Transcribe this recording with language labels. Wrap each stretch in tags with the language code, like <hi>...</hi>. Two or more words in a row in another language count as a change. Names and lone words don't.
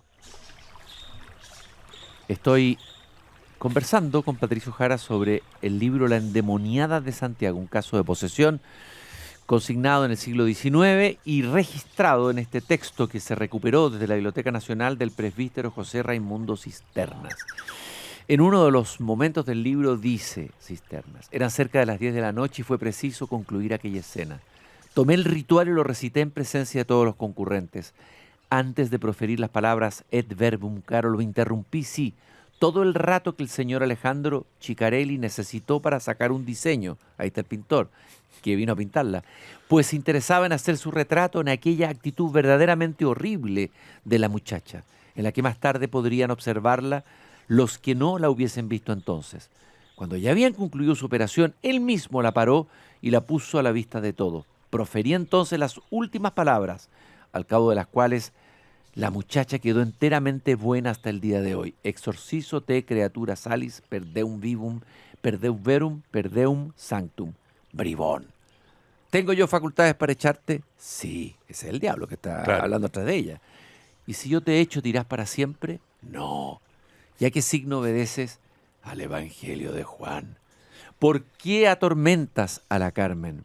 <es>Estoy conversando con Patricio Jara sobre el libro La endemoniada de Santiago, un caso de posesión consignado en el siglo XIX y registrado en este texto que se recuperó desde la Biblioteca Nacional del presbítero José Raimundo Cisternas. En uno de los momentos del libro dice Cisternas: eran cerca de las 10 de la noche y fue preciso concluir aquella escena. Tomé el ritual y lo recité en presencia de todos los concurrentes. Antes de proferir las palabras</es> <la>et verbum caro,</la> <es>lo interrumpí, sí, todo el rato que el señor Alejandro Chicarelli necesitó para sacar un diseño, ahí está el pintor, que vino a pintarla, pues se interesaba en hacer su retrato en aquella actitud verdaderamente horrible de la muchacha, en la que más tarde podrían observarla los que no la hubiesen visto entonces. Cuando ya habían concluido su operación, él mismo la paró y la puso a la vista de todos. Profería entonces las últimas palabras, al cabo de las cuales la muchacha quedó enteramente buena hasta el día de hoy.</es> <la>Exorcizo te creatura salis, perdeum vivum, perdeum verum, perdeum sanctum.</la> <es>Bribón. ¿Tengo yo facultades para echarte? Sí, ese es el diablo que está hablando atrás de ella. ¿Y si yo te echo, te irás para siempre? No. ¿Y a qué signo obedeces? Al Evangelio de Juan. ¿Por qué atormentas a la Carmen?</es>